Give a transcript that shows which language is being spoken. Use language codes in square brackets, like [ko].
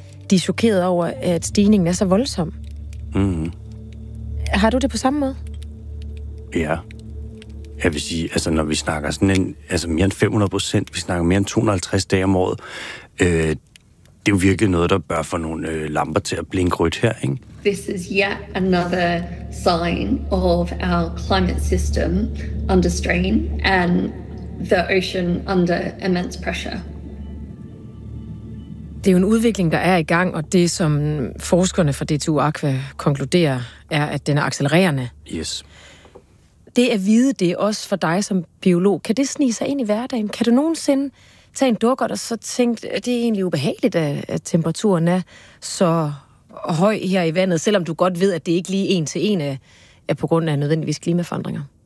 [da] De er chokeret over, at stigningen er så voldsom. Mm-hmm. Har du det på samme måde? Ja. Jeg vil sige, altså når vi snakker sådan en, altså mere end 500%, vi snakker mere end 250 dage om året, det er jo virkelig noget, der bør få nogle lamper til at blinke rødt her, ikke? [en] This is yet another sign of our climate system under strain and the ocean under immense pressure. [da] Det er jo en udvikling, der er i gang, og det, som forskerne fra DTU Aqua konkluderer, er, at den er accelererende. [en] Yes. [da] Det at vide det også for dig som biolog, kan det snige sig ind i hverdagen? Kan du nogensinde tage en dukkert og så tænke, at det er egentlig ubehageligt, at temperaturen er så høj her i vandet, selvom du godt ved, at det ikke lige en til en er på grund af nødvendigvis klimaforandringer?